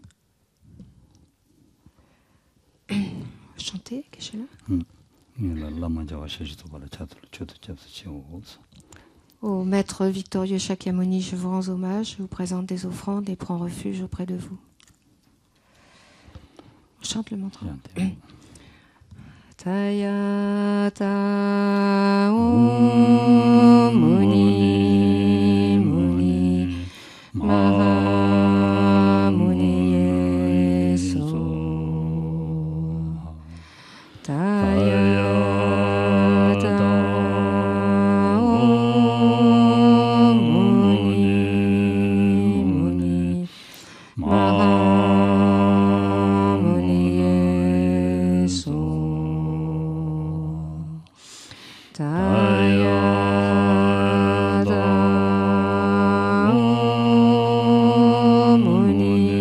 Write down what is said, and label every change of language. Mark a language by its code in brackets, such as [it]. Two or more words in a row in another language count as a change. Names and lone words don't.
[fr] Chanter, Keshe-la. Au maître victorieux Shakyamuni, je vous rends hommage, je vous présente des offrandes et prends refuge auprès de vous. On chante le mantra. [sa] Tayata Om Muni Muni Maha Muni Yeso Tayata Om Muni Muni Maha Muni Yeso Tayata Om Muni